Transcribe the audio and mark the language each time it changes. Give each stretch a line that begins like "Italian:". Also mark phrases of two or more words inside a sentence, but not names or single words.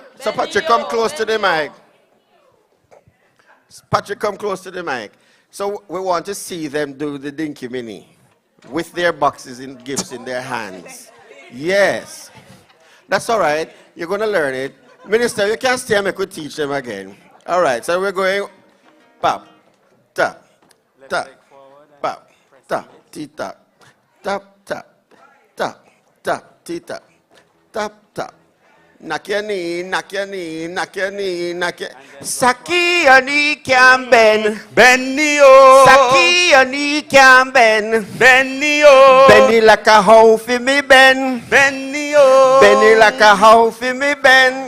English: So Patrick, come close to the mic. Patrick, come close to the mic. So we want to see them do the dinky mini with their boxes and gifts in their hands. Yes. That's all right. You're going to learn it. Minister, you can stay and we could teach them again. All right. So we're going pop, tap, tap, pop, tap, tap, tap, tap, tap, tap, tap, tap, tap. Knock your knee, knock your knee, knock your knee, knock your... Saki your knee can bend. Bend the o. Saki your knee can bend. Bend the o. Bend it like a hoe for me bend. Bend the o. Bend it like a hoe for me bend.